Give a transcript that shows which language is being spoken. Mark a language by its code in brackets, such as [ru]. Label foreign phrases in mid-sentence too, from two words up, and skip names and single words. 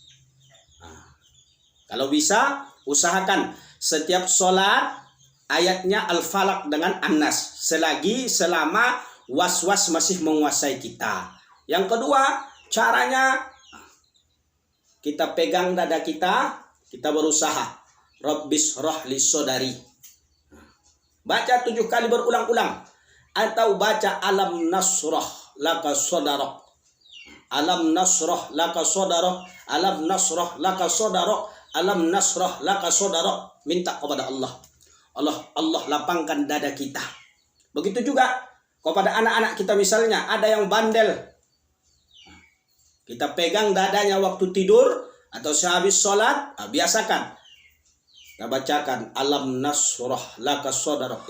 [id] Kalau bisa, usahakan setiap sholat ayatnya Al-Falaq dengan An-Nas, selama was-was masih menguasai kita. Yang kedua, caranya kita pegang dada kita, kita berusaha [ar] رب اشرح لي صدري. [id] Baca 7 kali berulang-ulang. Atau baca [ar] ألم نشرح لك صدرك. ألم نشرح لك صدرك. ألم نشرح لك صدرك. ألم نشرح لك صدرك. [id] Minta kepada Allah. Allah lapangkan dada kita. Begitu juga kepada anak-anak kita, misalnya ada yang bandel. Kita pegang dadanya waktu tidur atau sehabis sholat. Biasakan. Kita bacakan [ar] ألم نشرح لك صدرك.